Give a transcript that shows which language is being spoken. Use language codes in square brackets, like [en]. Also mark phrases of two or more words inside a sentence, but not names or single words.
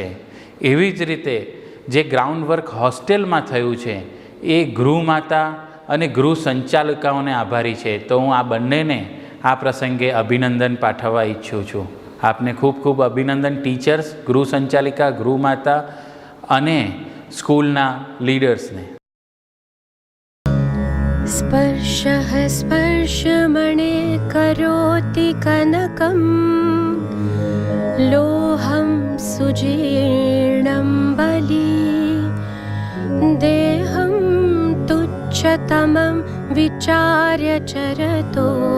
[gu] એવી જ રીતે જે ગ્રાઉન્ડ વર્ક હોસ્ટેલમાં થયું છે એ ગૃહમાતા અને ગૃહ સંચાલિકાઓને આભારી છે. તો હું આ બંનેને આ પ્રસંગે અભિનંદન પાઠવવા ઈચ્છું છું. આપને ખૂબ ખૂબ અભિનંદન ટીચર્સ, ગૃહ સંચાલિકા, ગૃહમાતા અને સ્કૂલના લીડર્સને. [sa] स्पर्शः स्पर्शमणे करोति कनकं लोहं सुजीर्णं बली देहं तुच्छतमं विचार्य चरतो